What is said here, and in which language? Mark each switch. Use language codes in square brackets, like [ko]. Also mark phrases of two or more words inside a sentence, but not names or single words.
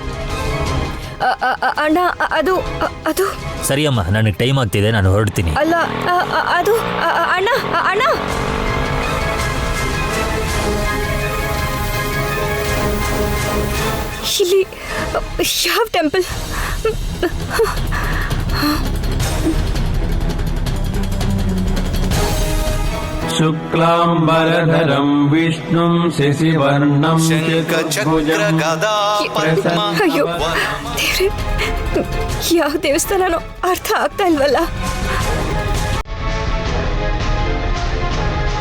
[kn] ಅಣ್ಣ ಅದು ಅದು ಸರಿ ಅಮ್ಮ, ನನಗೆ ಟೈಮ್ ಆಗ್ತಿದೆ, ನಾನು ಹೊರಡ್ತೀನಿ. ಅಲ್ಲ ಅದು ಅಣ್ಣ ಅಣ್ಣ ಇಲ್ಲಿ ಯಾವ ಟೆಂಪಲ್? [sa] शुक्लाम्बरधरं विष्णुं शशिवर्णं चतुर्भुजं [kn] ಅಯ್ಯೋ ದೇವ್ರೆ, ಯಾವ ದೇವಸ್ಥಾನನೋ ಅರ್ಥ ಆಗ್ತಾ ಇಲ್ವಲ್ಲ.